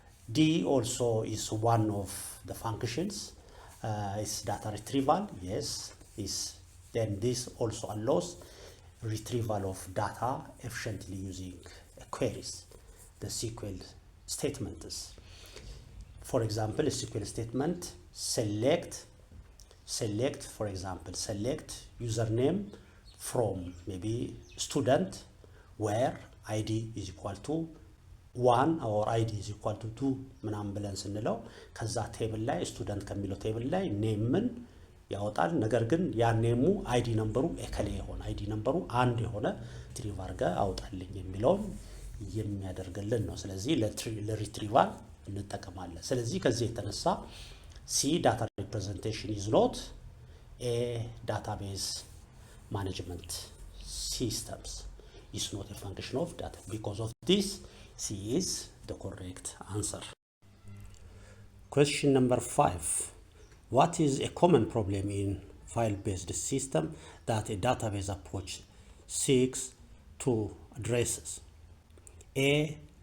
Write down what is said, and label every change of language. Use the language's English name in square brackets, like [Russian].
[English] D also is one of the functions. It's data retrieval. Yes, then this also allows retrieval of data efficiently using queries, the SQL statements. For example, a SQL statement, select, for example, select username from maybe student where ID is equal to 1 or ID is equal to 2 [Amharic] ምናምን ብለን ስንለው ከዛ ቴብል ላይ ስቱደንት ከሚለው ቴብል ላይ ኔምን ያወጣል። ነገር ግን ያ ኔሙ አይዲ ነምበሩ ኤከሌ የሆነ አይዲ ነምበሩ አንድ የሆነ ትሪቭ አድርገ አውጣልኝ የሚለውን የሚያደርግልን ነው። ስለዚህ ለሪትሪቫል እንጠቀማለን። ስለዚህ ከዚህ የተነሳ [English] C data representation is not a database management systems. It's not a function of data. Because of this, C is the correct answer. Question number 5. What is a common problem in file-based system that a database approach seeks to address? A.